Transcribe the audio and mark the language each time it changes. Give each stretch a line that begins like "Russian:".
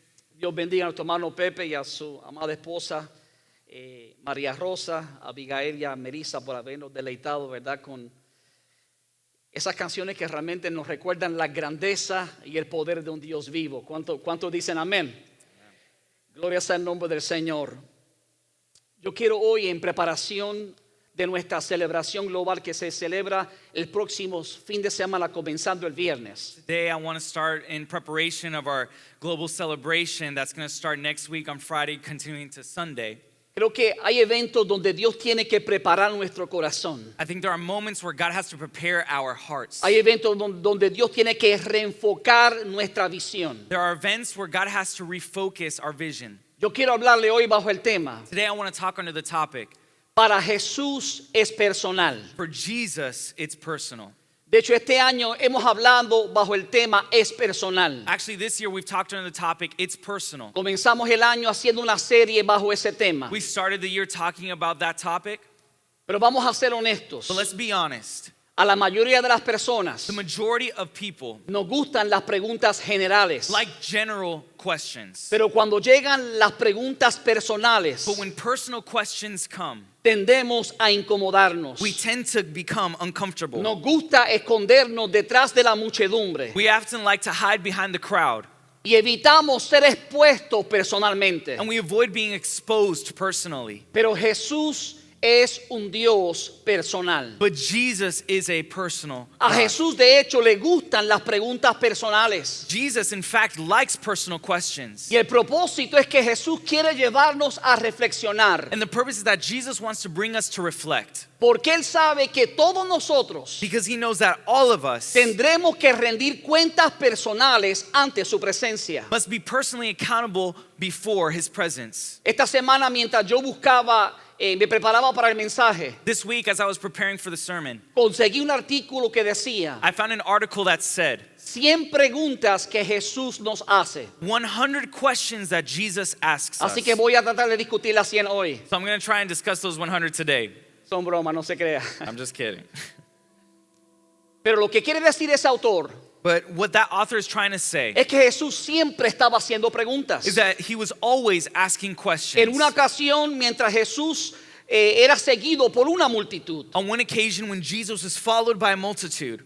Spanish: Dios bendiga a nuestro hermano Pepe y a su amada esposa María Rosa, a Abigail y a Melissa por habernos deleitado, ¿verdad?, con esas canciones que realmente nos recuerdan la grandeza y el poder de un Dios vivo. ¿Cuántos dicen amén? Gloria sea el nombre del Señor. Yo quiero hoy, en preparación de nuestra celebración global que se celebra el próximo fin de semana, comenzando el viernes.
English: Today I want to start in preparation of our global celebration that's going to start next week on Friday, continuing to Sunday.
Spanish: Creo que hay eventos donde Dios tiene que preparar nuestro corazón.
English: I think there are moments where God has to prepare our hearts.
Spanish: Hay eventos donde Dios tiene que reenfocar nuestra visión.
English: There are events where God has to refocus our vision.
Spanish: Yo quiero hablarle hoy bajo el tema:
English: Today I want to talk under the topic,
Spanish: para Jesús es personal.
English: for Jesus, it's personal.
Spanish: De hecho, este año hemos hablado bajo el tema es personal.
English: Actually, this year we've talked under the topic, it's personal.
Spanish: Comenzamos el año haciendo una serie bajo ese tema.
English: We started the year talking about that topic,
Spanish: Pero vamos a ser honestos.
English: but let's be honest.
Spanish: A la mayoría de las personas
English: The majority of people
Spanish: nos gustan las preguntas generales.
English: like general questions.
Spanish: Pero cuando llegan las preguntas personales,
English: But when personal questions come,
Spanish: tendemos a incomodarnos.
English: we tend to become uncomfortable.
Spanish: Nos gusta escondernos detrás de la muchedumbre
English: We often like to hide behind the crowd,
Spanish: y evitamos ser expuestos personalmente.
English: and we avoid being exposed personally.
Spanish: Pero Jesús es un Dios personal.
English: But Jesus is a personal
Spanish: A
English: God.
Spanish: Jesús, de hecho, le gustan las preguntas personales.
English: Jesus, in fact, likes personal questions.
Spanish: Y el propósito es que Jesús quiere llevarnos a reflexionar.
English: And the purpose is that Jesus wants to bring us to reflect,
Spanish: Porque Él sabe que todos nosotros
English: because he knows that all of us
Spanish: tendremos que rendir cuentas personales ante su presencia.
English: must be personally accountable before his presence.
Spanish: Esta semana, mientras yo buscaba, me preparaba para el mensaje,
English: This week, as I was preparing for the sermon,
Spanish: conseguí un artículo que decía:
English: I found an article that said
Spanish: 100 preguntas que Jesús nos hace.
English: 100 questions that Jesus asks us.
Spanish: Así que voy a tratar de discutir las 100 hoy.
English: So I'm going to try and discuss those 100 today.
Spanish: Son bromas, no se crea.
English: I'm just kidding.
Spanish: Pero lo que quiere decir ese autor
English: But what that author is trying to say
Spanish: es que Jesús siempre estaba haciendo preguntas.
English: is that he was always asking questions.
Spanish: En una ocasión, mientras Jesús era seguido por una multitud,
English: On one occasion, when Jesus was followed by a multitude,